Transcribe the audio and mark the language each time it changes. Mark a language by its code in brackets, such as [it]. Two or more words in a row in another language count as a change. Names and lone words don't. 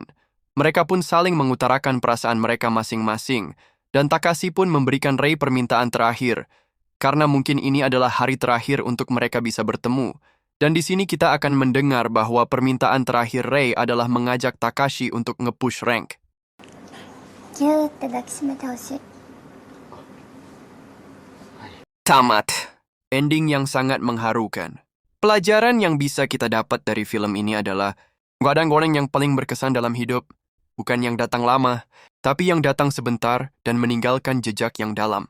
[id] Mereka pun saling mengutarakan perasaan mereka masing-masing, dan Takashi pun memberikan Rei permintaan terakhir. karena mungkin ini adalah hari terakhir untuk mereka bisa bertemu. Dan di sini kita akan mendengar bahwa permintaan terakhir Rei adalah mengajak Takashi untuk nge- [en] push rank. [ja] ギューって抱きしめてほしい。 [id] Tamat. Ending yang sangat mengharukan. Pelajaran yang bisa kita dapat dari film ini adalah gak ada orang yang paling berkesan dalam hidup. Bukan yang datang lama, tapi yang datang sebentar dan meninggalkan jejak yang dalam.